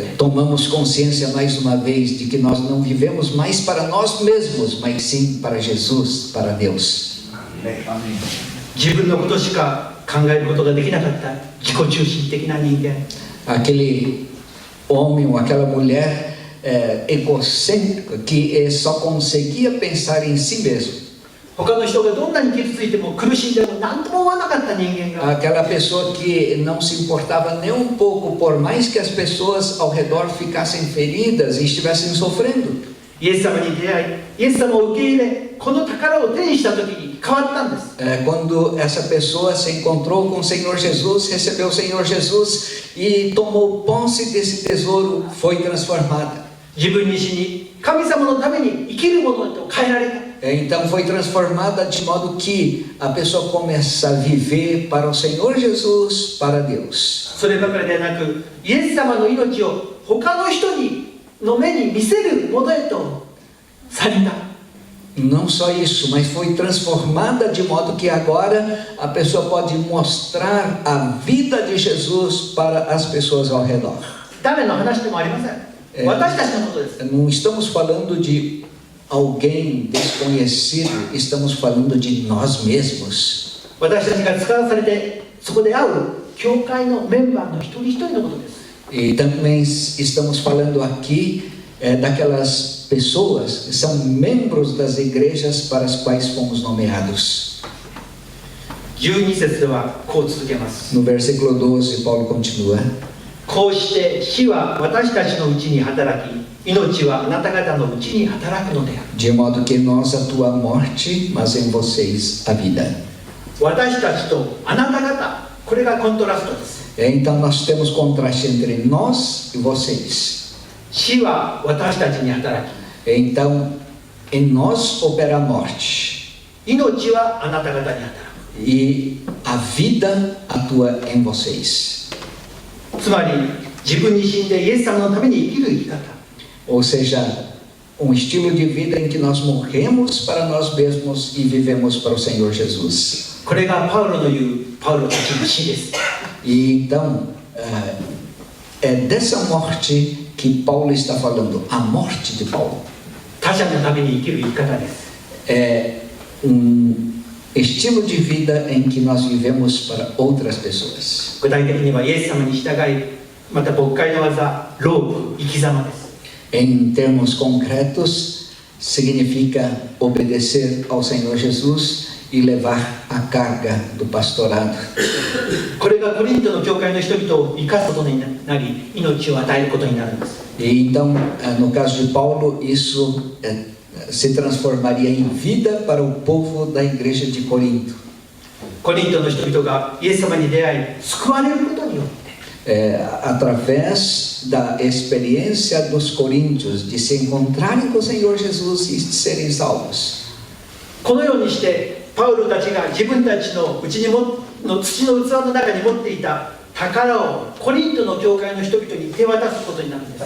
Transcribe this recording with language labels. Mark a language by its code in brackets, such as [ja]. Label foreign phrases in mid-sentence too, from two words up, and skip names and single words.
[pt] Tomamos consciência mais uma vez de que nós não vivemos mais para nós mesmos, mas sim para Jesus, para Deus. [ja] 自分のことしか考えることができなかった自己中心的な人間、 [pt] Aquele homem ou aquela mulher egocêntrica que só conseguia pensar em si mesmo. [ja] 他の人がどんなに傷ついても苦しんでも何とも思わなかった人間が、 [pt] Aquela pessoa que não se importava nem um pouco, por mais que as pessoas ao redor ficassem feridas e estivessem sofrendo. [ja] イエス様に出会い、イエス様を受け入れ、この宝を手にした時に変わったんです。 [pt] Quando essa pessoa se encontrou com o Senhor Jesus, recebeu o Senhor Jesus e tomou posse desse tesouro, foi transformada. [ja] 自分に死に神様のために生きるものへと変えられた。 [pt] Então foi transformada de modo que a pessoa começa a viver para o Senhor Jesus, para Deus. [ja] そればかりでなく、イエス様の命を他の人の目に見せるものへとされた。 [pt] Não só isso, mas foi transformada de modo que agora a pessoa pode mostrar a vida de Jesus para as pessoas ao redor. [ja] 誰の話でもありません。私たちのことです。 [pt] Não estamos falando de alguém desconhecido, estamos falando de nós mesmos. [ja] 私たちが使わされてそこで会う教会のメンバーの一人一人のことです。 [pt] E também estamos falando aqui daquelas pessoas que são membros das igrejas para as quais fomos nomeados. [ja] 12 節ではこう続けます。 [pt] No versículo 12, Paulo continua. [ja] こうして死は私たちのうちに働き、命はあなた方のうちに働くのである。 [pt] De modo que nós atua a morte, mas em vocês a vida. [ja] 私たちとあなた方、これがコントラストです。 [pt] Então nós temos contraste entre nós e vocês. [ja] 死は私たちに働き、 [pt] Então em nós opera a morte [ja] 命はあなた方に働く。 [pt] e a vida atua em vocês. [ja] つまり自分に死んでイエス様のために生きる生き方、 [pt] Ou seja, um estilo de vida em que nós morremos para nós mesmos e vivemos para o Senhor Jesus. [ja] これがパウロの言うパウロたちの死です。 [pt] E então é dessa morte que Paulo está falando, a morte de Paulo. [ja] 他者のために生きる生き方です。 [pt] É estilo de vida em que nós vivemos para outras pessoas. [ja] 具体的にはイエス様に従い、また牧会の技、労苦、生き様です。 [pt] Em termos concretos, significa obedecer ao Senhor Jesus e levar a carga do pastorado. [ja] これがコリントの教会の人々を生かすことになり、命を与えることになるんです。 [pt] E então, no caso de Paulo, isso se transformaria em vida para o povo da igreja de Corinto. [ja] コリントの人々がイエス様に出会い、救われることによって、 [pt] Através da experiência dos coríntios de se encontrarem com o Senhor Jesus e de serem salvos. [ja] このようにしてパウロたちが自分たちのうちにの土の器の中に持っていた宝をコリントの教会の人々に手渡すことになるんです。